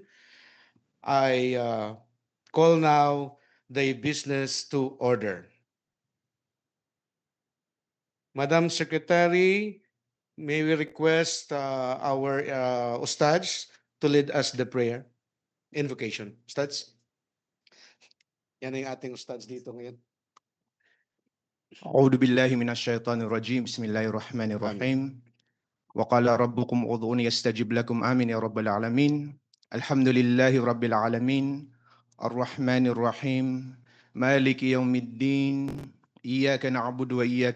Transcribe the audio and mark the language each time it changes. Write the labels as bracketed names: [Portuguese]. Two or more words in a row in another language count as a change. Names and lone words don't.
[English] I call now the business to order. Madam Secretary, may we request our Ustads to lead us the prayer, invocation. Ustads? [Filipino] Yan ang ating Ustads dito ngayon. [Arabic] أعوذ بالله من الشيطان الرجيم بسم الله الرحمن الرحيم وقال ربكم ادعوني استجب لكم آمين يا رب العالمين الحمد لله رب العالمين الرحمن الرحيم مالك يوم الدين إياك نعبد وإياك